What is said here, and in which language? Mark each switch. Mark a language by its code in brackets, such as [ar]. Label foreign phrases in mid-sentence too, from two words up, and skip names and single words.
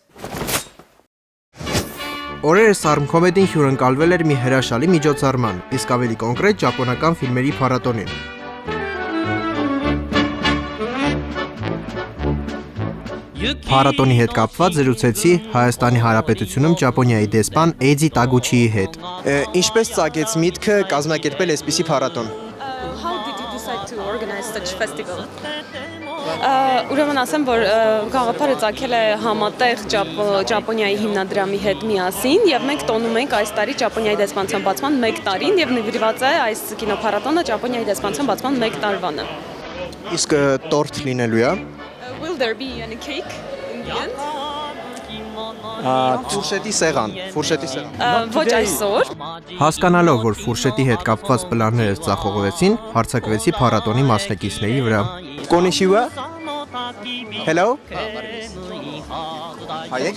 [hy] Օրերս Arm-Comedy-ն հյուրընկալվել էր մի հրաշալի միջոցառման, իսկ ավելի կոնկրետ ճապոնական ֆիլմերի փառատոնին։ Փառատոնի հետ կապված զրուցեցի Հայաստանի Հանրապետությունում Ճապոնիայի դեսպան Էյջի Տագուչիի հետ։ Ինչպես ծագեց միտքը կազմակերպել այսպիսի փառատոն։ [en] How did you decide to organize such festival? [hy] Ուրեմն ասեմ, որ գաղափարը ծագել է համատեղ Ճապոնիայի հիմնադրամի հետ միասին եւ մենք տոնում ենք այս տարի Ճապոնիայի դեսպանության բացման 1 տարին եւ նվիրված է այս կինոփառատոնը Ճապոնիայի դեսպանության բացման 1 տարվանը։ Իսկ տորթ լինելու է։ [en] Will there be any cake in the end? [hy] Ֆուրշետի սեղան։ Ոչ այսօր։ Հասկանալով, որ ֆուրշետի հետ կապված պլանները ծախողվեցին, հարձակվեցի փառատոնի մասնակիցների վրա։ Konnichiwa։ Hello։ Հայեք։